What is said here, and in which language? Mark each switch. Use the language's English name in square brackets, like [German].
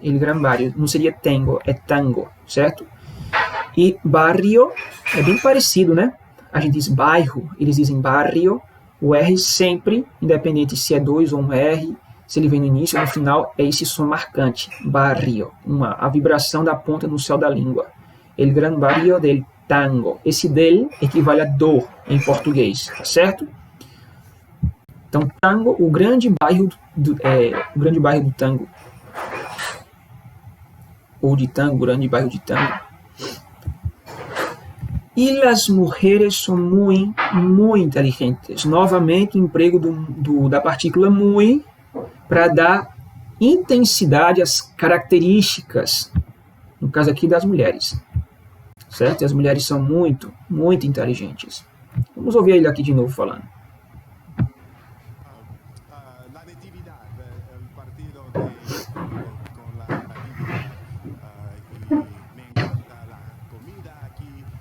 [Spanish] El gran barrio, [Portuguese] não seria Tango, é Tango, certo? E barrio é bem parecido, né? A gente diz bairro, eles dizem barrio. O R sempre, independente se é 2 ou um R, se ele vem no início ou no final, é esse som marcante, barrio, a vibração da ponta no céu da língua. [Spanish] El gran barrio del Tango. [Portuguese] Esse del equivale a do em português, tá certo? Então, Tango, o grande bairro do tango. Ou de tango, grande bairro de tango. E as mulheres são muito inteligentes. Novamente, o emprego da partícula muy para dar intensidade às características, no caso aqui das mulheres. Certo? E as mulheres são muito inteligentes. Vamos ouvir ele aqui de novo falando. [Spanish] La natividad, el partido con la natividad. Y me encanta la comida aquí.